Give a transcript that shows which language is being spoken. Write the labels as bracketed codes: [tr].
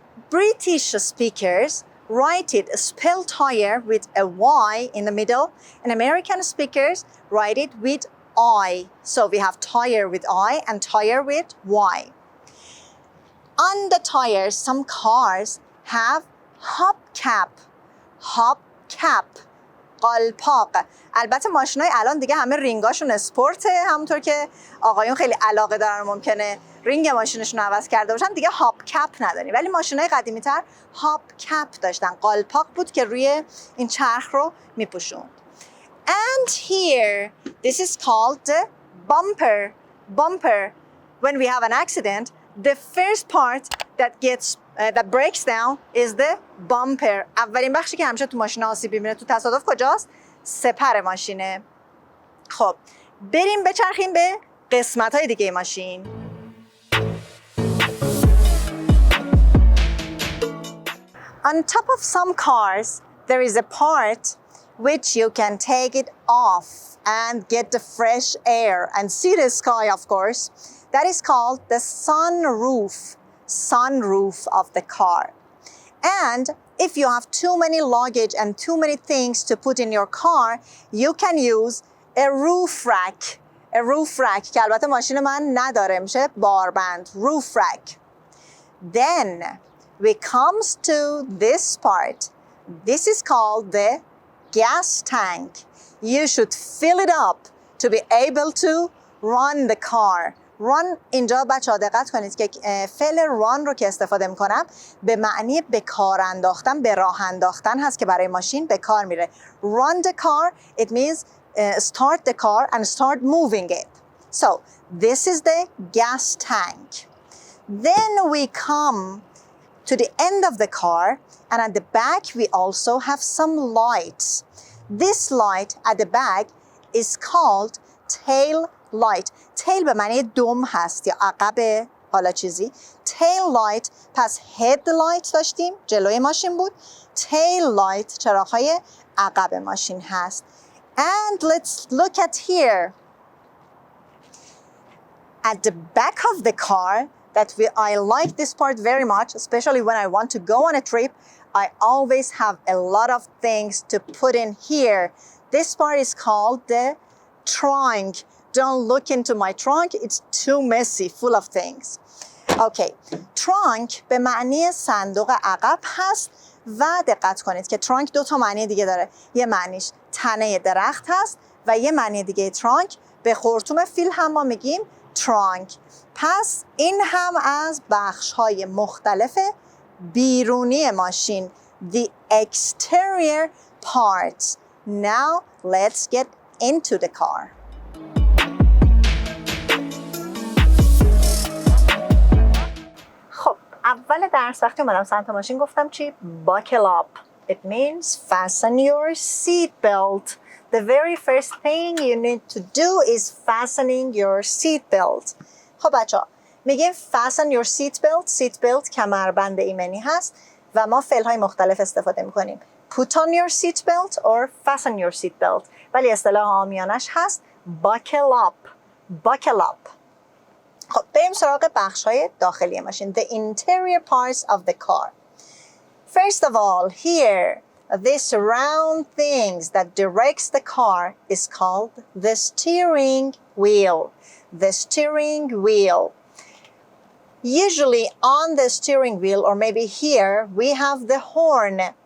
[en] British speakers write it spell tire with a Y in the middle, and American speakers write it with I. So we have tire with I and tire with Y. On the tires, some cars have hubcap. [fa] Hubcap. قالپاق. البته ماشینای الان دیگه همه رینگاشون اسپورته، همونطور که آقایون خیلی علاقه دارن ممکنه رینگ ماشینشون رو عوض کرده باشن، دیگه هاب کپ نداریم. ولی ماشینای قدیمی تر هاب کپ داشتن. قالپاق بود که روی این چرخ رو میپوشوند. [en] And here this is called the bumper. Bumper. When we have an accident, the first part that breaks down is the bumper. [fa] اولین بخشی که همیشه تو ماشین آسیب میبینه تو تصادف کجاست؟ سپر ماشینه. خب بریم بچرخیم به قسمت‌های دیگه ماشین. [en] On top of some cars, there is a part which you can take it off and get the fresh air and see the sky, of course. That is called the sunroof. Sunroof of the car. And if you have too many luggage and too many things to put in your car, you can use a roof rack. A roof rack [fa] که البته ماشین من نداره، میشه باربند. [en] Roof rack. Then we comes to this part. This is called the gas tank. You should fill it up to be able to run the car. [fa] run اینجا بچه‌ها دقت کنید که فعل run رو که استفاده می‌کنم به معنی به کار انداختن، به راه انداختن هست که برای ماشین به کار میره. [en] Run the car, it means start the car and start moving it. So this is the gas tank. Then we come to the end of the car, and at the back we also have some lights. This light at the back is called tail light. [fa] tail به معنی دم هست یا عقب حالا چیزی. [en] tail light. [fa] پس headlight داشتیم جلوی ماشین بود. tail light چراغ‌های عقب ماشین هست. [en] And let's look at here. At the back of the car, I like this part very much, especially when I want to go on a trip. I always have a lot of things to put in here. This part is called the trunk. Don't look into my trunk, it's too messy, full of things. [fa] Okay, trunk به معنی صندوق عقب هست و دقت کنید که trunk دو تا معنی دیگه داره. یه معنیش تنه درخت هست و یه معنی دیگه trunk به خرطوم فیل هم ما میگیم trunk. پس این هم از بخش‌های مختلف بیرونی ماشین. [en] The exterior parts. Now let's get into the car. [fa] خب اول درس وقتی اومدم سمت ماشین گفتم چی؟ [en] Buckle up. It means fasten your seat belt. The very first thing you need to do is fastening your seat belt. [fa] خب بچه‌ها میگیم [en] fasten your seat belt. [fa] seat belt کمربند ایمنی هست و ما فعل‌های مختلف استفاده می‌کنیم. [en] Put on your seat belt or fasten your seat belt. [fa] ولی اصطلاح عامیانش هست [en] buckle up. Buckle up. [fa] خب بریم سراغ بخش‌های داخلی ماشین. [en] The interior parts of the car. First of all, here, this round things that directs the car is called the steering wheel. The steering wheel. Usually on the steering wheel, or maybe here, we have the horn.